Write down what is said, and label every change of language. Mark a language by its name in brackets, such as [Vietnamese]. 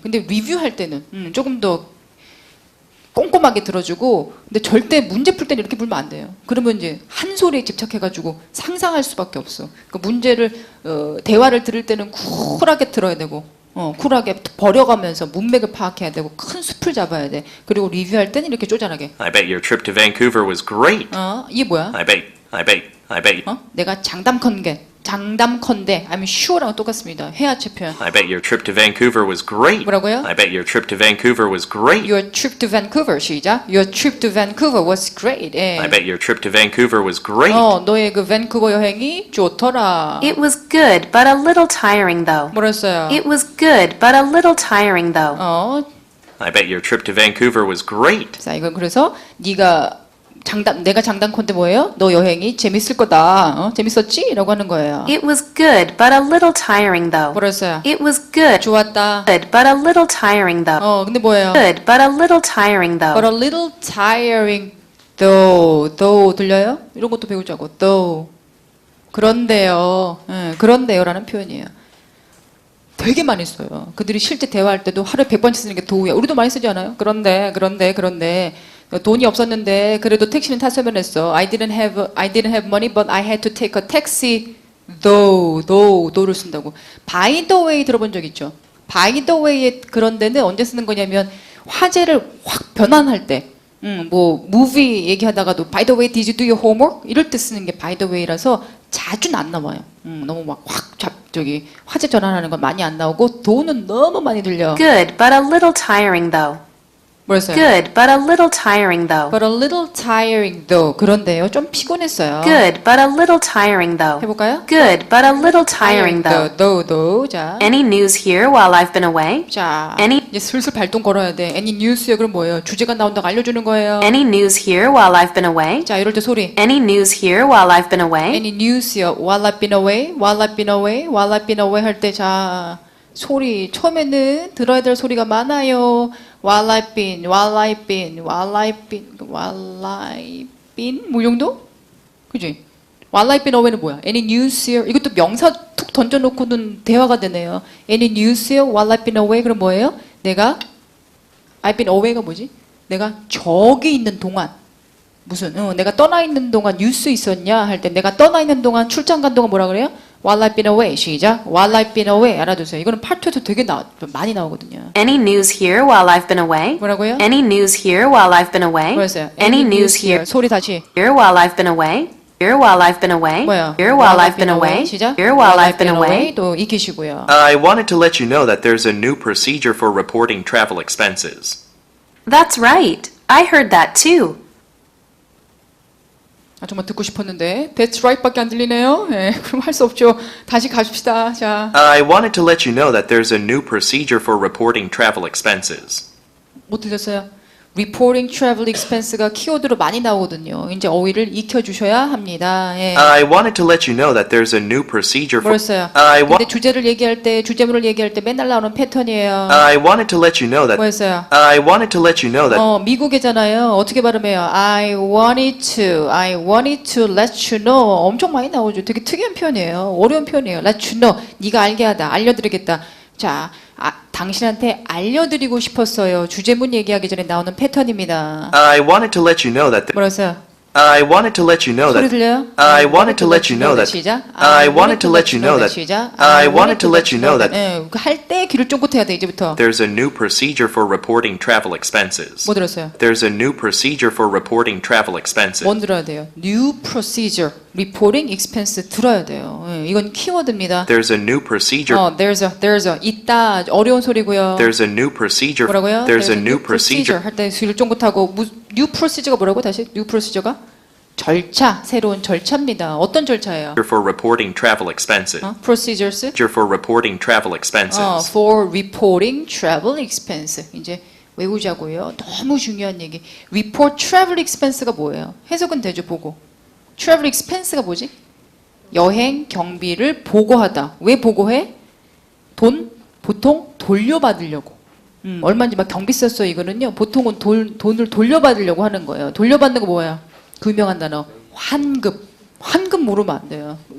[Korean] 근데 리뷰할 때는 조금 더 꼼꼼하게 들어주고, 근데 절대 문제 풀 때는 이렇게 불면 안 돼요. 그러면 이제 한 소리에 집착해가지고 상상할 수밖에 없어. 그러니까 문제를 대화를 들을 때는 쿨하게 들어야 되고, 쿨하게 버려가면서 문맥을 파악해야 되고 큰 숲을 잡아야 돼. 그리고 리뷰할 때는 이렇게 쪼잔하게. [English] I bet your trip to Vancouver was great. [Korean] 이게 뭐야? [English] I bet [Korean] 내가 장담컨대 [English] I'm sure [Korean] 랑 똑같습니다. 회화체 표현. [English] I bet your trip to Vancouver was great. [Korean] 뭐라고요? [English] I bet your trip to Vancouver was great. Your trip to Vancouver [Korean] 시작. [English] Your trip to Vancouver was great. I bet your trip to Vancouver was great. [Korean] 너의 그 밴쿠버 여행이 좋더라. [English] It was good, but a little tiring though. [Korean] 뭐랬어요? [English] It was good, but a little tiring though. I bet your trip to Vancouver was great. [Korean] 자, 이건 그래서 내가 장담컨대 뭐예요? 너 여행이 재밌을 거다. 재밌었지? 라고 하는 거예요. [English] It was good, but a little tiring though. [Korean] 뭐랬어요? [English] It was good, [Korean] 좋았다. [English] good, but a little tiring though. [Korean] 근데 뭐예요? [English] Good, but a little tiring though. But a little tiring though [Korean] 들려요? 이런 것도 배우자고. though. 그런데요. 그런데요라는 표현이에요. 되게 많이 써요. 그들이 실제 대화할 때도 하루에 100번씩 쓰는 게 though야. 우리도 많이 쓰지 않아요? 그런데. 돈이 없었는데 그래도 택시는 탔으면 했어. [English] I didn't have money, but I had to take a taxi. [Korean] though를 쓴다고. [English] By the way [Korean] 들어본 적 있죠? By the way의 그런 데는 언제 쓰는 거냐면 화제를 확 변환할 때. [English] 뭐 movie [Korean] 얘기하다가도 [English] by the way, did you do your homework? [Korean] 이럴 때 쓰는 게 by the way라서 자주는 안 나와요. 너무 막 확 화제 전환하는 건 많이 안 나오고 돈은 너무 많이 들려. [English] Good, but a little tiring though. [Korean] 뭐랬어요? [English] Good, but a little tiring though. But a little tiring though. [Korean] 그런데요, 좀 피곤했어요. [English] Good, but a little tiring though. [Korean] 해볼까요? [English] Good, but a little tiring though. though. 자, Any news here while I've been away? [Korean] 자, [English] Any- [Korean] 이제 슬슬 발동 걸어야 돼. [English] Any news [Korean] 요? 그럼 뭐예요? 주제가 나온다고 알려주는 거예요. [English] Any news here while I've been away? [Korean] 자, 이럴 때 소리. [English] Any news here while I've been away? [Korean] Any news요? [English] While I've been away, while I've been away, while I've been away [Korean] 할 때 자. 소리 처음에는 들어야 될 소리가 많아요. [English] while I've been, while I've been, while I've been, while I've been [Korean] 뭐 이 정도? 그지? [English] While I've been away는 [Korean] 뭐야? [English] Any news here? [Korean] 이것도 명사 툭 던져놓고는 대화가 되네요. [English] Any news here? While I've been away [Korean] 그럼 뭐예요? 내가 I've been away가 뭐지? 내가 저기 있는 동안 무슨 내가 떠나 있는 동안 뉴스 있었냐 할 때 내가 떠나 있는 동안 출장 간 동안 뭐라 그래요? [English] While I've been away 시작. While I've been away [Korean] 알아두세요. 이거는 파트에서 되게 많이 나오거든요. [English] Any news here while I've been away? [Korean] 뭐라고요? [English] Any news here while I've been away? [Korean] 뭐였어요? [English] Any news here [Korean] 소리 다시. [English] while I've been away? Here while I've been away? [Korean] 뭐야? [English] Here while I've been away? [Korean] 시작. [English] Here while I've been away? [Korean] 또 익히시고요. [English] I wanted to let you know that there's a new procedure for reporting travel expenses. That's right. I heard that too. [Korean] 아, 정말 듣고 싶었는데 [English] That's right [Korean] 밖에 안 들리네요. 네, 그럼 할 수 없죠. 다시 가십시다. 자, [English] I wanted to let you know that there's a new procedure for reporting travel expenses. [Korean] 못 들렸어요? Reporting travel expense가 키워드로 많이 나오거든요. 이제 어휘를 익혀주셔야 합니다. 예. [English] I wanted to let you know that there's a new procedure for. [Korean] 뭐였어요? [English] I [Korean] 근데 wa- 주제를 얘기할 때, 주제문을 얘기할 때 맨날 나오는 패턴이에요. [English] I wanted to let you know that. [Korean] 뭐였어요? [English] I wanted to let you know that. [Korean] 미국이잖아요. 어떻게 발음해요? [English] I wanted to let you know. [Korean] 엄청 많이 나오죠. 되게 특이한 표현이에요. 어려운 표현이에요. Let you know. 네가 알게 하다. 알려드리겠다. 자, 당신한테 알려드리고 싶었어요. 주제문 얘기하기 전에 나오는 패턴입니다. [English] I wanted to let you know that. [Korean] 뭐였어요? [English] I wanted to let you know [Korean] 소리 [English] that. [Korean] 들려요? [English] I wanted to let you know that. [Korean] 시작. [English] I wanted to let you know that. [Korean] 시작. [English] I wanted to let you know that. [Korean] 할 때 귀를 쫑긋 해야 돼 이제부터. [English] There's a new procedure for reporting travel expenses. [Korean] 뭐 들었어요? [English] There's a new procedure for reporting travel expenses. [Korean] 뭔 들어야 돼요? [English] New procedure, reporting expense [Korean] 들어야 돼요. 이건 키워드입니다. [English] There's a new procedure. [Korean] There's a 있다 어려운 소리고요. [English] There's a new procedure. [Korean] 뭐라고요? [English] There's a new procedure. [Korean] 할 때 귀를 쫑긋하고 new procedure가 뭐라고 다시? new procedure가 절차, 새로운 절차입니다. 어떤 절차예요? [English] For reporting travel expenses. procedures? For reporting travel expenses. for reporting travel expense. [Korean] 이제 외우자고요. 너무 중요한 얘기. report travel expense가 뭐예요? 해석은 되죠, 보고. travel expense가 뭐지? 여행 경비를 보고하다. 왜 보고해? 보통 돌려받으려고. 얼마인지 막 경비 썼어요. 이거는요. 보통은 돈을 돌려받으려고 하는 거예요. 돌려받는 거 뭐야? 그 유명한 단어 환급. 환급 모르면 안 돼요.